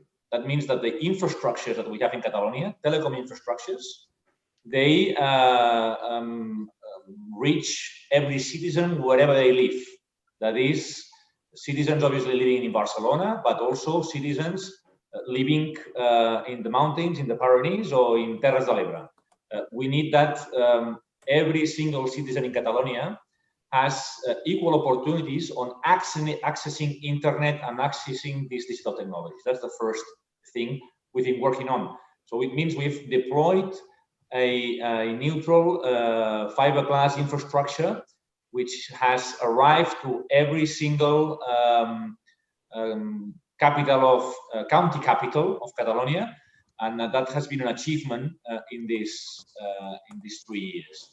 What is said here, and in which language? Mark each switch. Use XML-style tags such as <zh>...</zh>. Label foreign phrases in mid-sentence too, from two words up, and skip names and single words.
<en>That means that the infrastructures that we have in Catalonia, telecom infrastructures, they reach every citizen wherever they live. That is, citizens obviously living in Barcelona, but also citizens living in the mountains, in the Pyrenees, or in Terres de l'Ebre. We need that every single citizen in Catalonia has equal opportunities on accessing internet and accessing these digital technologies. That's the first thing we've been working on. So it means we've deployed a neutral fiber glass infrastructure, which has arrived to every single county capital of Catalonia, and that has been an achievement in these 3 years.</en>